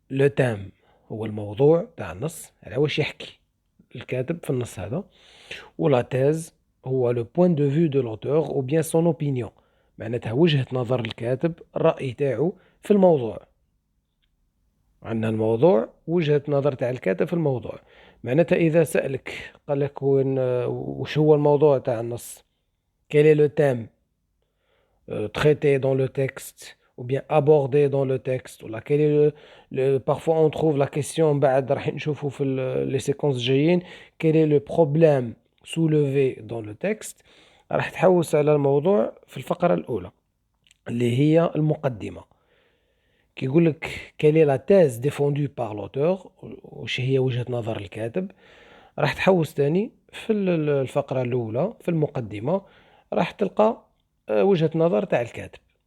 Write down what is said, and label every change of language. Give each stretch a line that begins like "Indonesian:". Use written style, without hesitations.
Arabic: لو تام هو الموضوع تاع النص، على واش يحكي الكاتب في النص هذا، ولا تيز هو
French: لو بوين دو فيو دو لوتور
Arabic: او بيان سون اوبينيون، معناتها وجهة نظر الكاتب، الرأي تاعو في الموضوع. عندنا الموضوع، وجهة نظر تاع الكاتب في الموضوع. معناتها إذا سألك قال لك وش هو الموضوع تاع النص،
French: quel est le thème traité dans le texte ou bien abordé dans le texte, ولا quel est parfois on trouve la question
Arabic: بعد راح نشوفوا في
French: les séquences جايين quel est le problème soulevé dans le texte.
Arabic: راح تحوس على الموضوع في الفقرة الأولى اللي هي المقدمة، كي يقول لك
French: quelle est la thèse défendue par l'auteur،
Arabic: وش هي وجهة نظر الكاتب. راح تحوس تاني في الفقرة الأولى في المقدمة، راح تلقى وجهة نظر تاع الكاتب.